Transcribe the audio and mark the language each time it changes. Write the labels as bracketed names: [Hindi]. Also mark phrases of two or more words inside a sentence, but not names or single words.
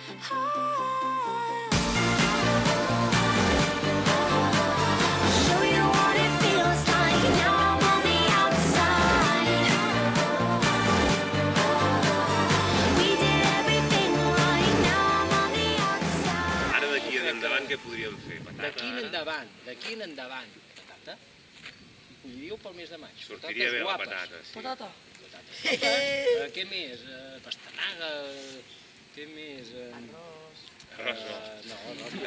[English] I'll show you what it feels like now I'm on the outside. We did everything right now I'm on the outside. [Catalan] Ara d'aquí en endavant què podríem fer? D'aquí en endavant, patata. Ho diríeu pel mes de maig. Sortiria bé la patata, sí. Patata. Què més? Pastanaga? Què més? Arròs no. No.